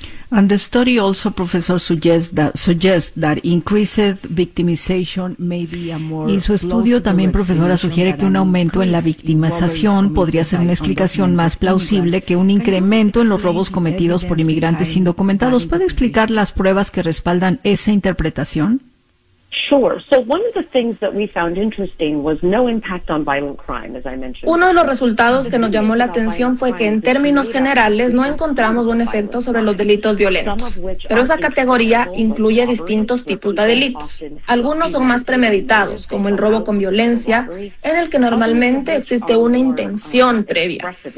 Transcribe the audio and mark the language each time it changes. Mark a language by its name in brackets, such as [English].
[English] And the study also, Professor, suggests that increased victimization may be a more. [Spanish] Y su estudio también, profesora, sugiere que un aumento en la victimización podría ser una explicación más plausible que un incremento en los robos cometidos por inmigrantes indocumentados. ¿Puede explicar las pruebas que respaldan esa interpretación? [English] Sure. So one of the things that we found interesting was no impact on violent crime, as I mentioned. [Spanish] Uno de los resultados que nos llamó la atención fue que en términos generales no encontramos un efecto sobre los delitos violentos. Pero esa categoría incluye distintos tipos de delitos. Algunos son más premeditados, como el robo con violencia, en el que normalmente existe una intención previa.